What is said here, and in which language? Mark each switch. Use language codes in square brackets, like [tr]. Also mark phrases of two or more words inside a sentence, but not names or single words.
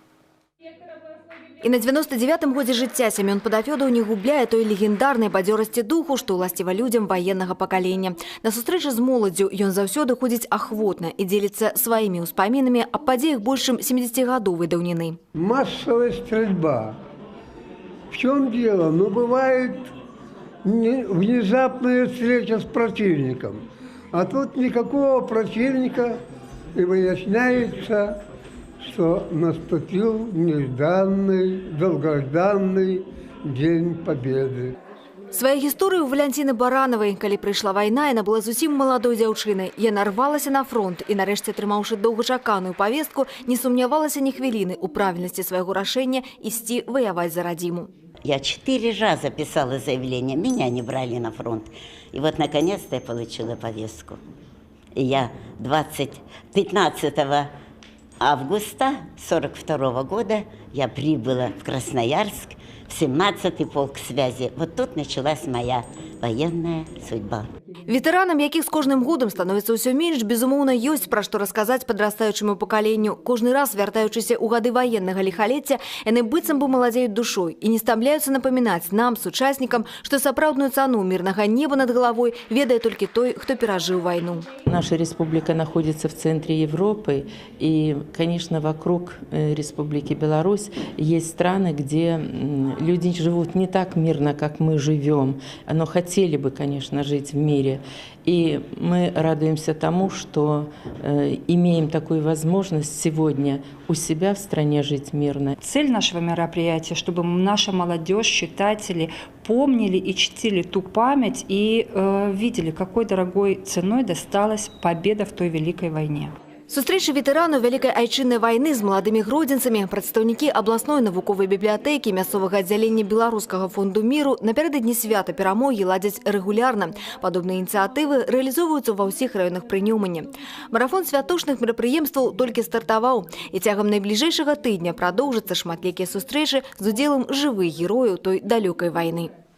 [be] І на 99-м годзе жыцця Семён Падафёдаў не губляе той легендарнай бадзёрасці духу, што ўласціва людзям ваеннага пакалення. На сустрэчы з моладдзю ён заўсёды ходзіць ахвотна і дзеліцца сваімі ўспамінамі аб падзеях больш чым 70-гадовай даўніны. [ru] Массовая стрельба. В чем дело? Ну, бывает внезапная встреча с противником. А тут никакого противника, и выясняется, что наступил нежданный, долгожданный День Победы. [be] Сваю гісторыю Валянціны Баранавай, калі прыйшла вайна, яна была зусім маладой дзяўчынай. Яна рвалася на фронт і, нарэшце, атрымаўшы доўгачаканую павестку, не сумнявалася ні хвіліны ў правільнасці свайго рашэння ісці ваяваць за радзіму. [ru] Я 4 раза писала заявление, меня не брали на фронт. И вот наконец-то я получила повестку. И я 15 августа 1942 года я прибыла в Красноярск, в 17-й полк связи. Вот тут началась моя военная судьба. [be] Ветэранам, якіх з кожным годам становіцца ўсё менш, безумоўна, ёсць пра што расказаць падрастаючаму пакаленню. Кожны раз, вяртаючыся ў гады ваеннага ліхалецця, яны быццам бы маладзеюць душой і не стамляюцца напамінаць нам, сучаснікам, што сапраўдную цану мирнага неба [ru] над головой [be] ведае толькі той, хто перажыў вайну. [ru] Наша республика находится в центре Европы, и, конечно, вокруг Республики Беларусь есть страны, где люди живут не так мирно, как мы живем, но хотели бы, конечно, жить в мире. И мы радуемся тому, что имеем такую возможность сегодня у себя в стране жить мирно. Цель нашего мероприятия, чтобы наша молодежь, читатели помнили и чтили ту память и видели, какой дорогой ценой досталась победа в той великой войне. [be] Сустрэчы ветэранаў Вялікай айчыннай вайны з маладымі гродзенцамі, прадстаўнікі абласной навуковай бібліятэкі, мясцовага аддзялення Беларускага фонду міру напярэдадні свята перамогі ладзяць рэгулярна. Падобныя ініцыятывы рэалізоўваюцца ва ўсіх раёнах Прынёмання. Марафон святочных мерапрыемстваў толькі стартаваў, і цягам найбліжэйшага тыдня прадоўжыцца шматлікія сустрэчы з удзелам жывых герояў той далёкай вайны.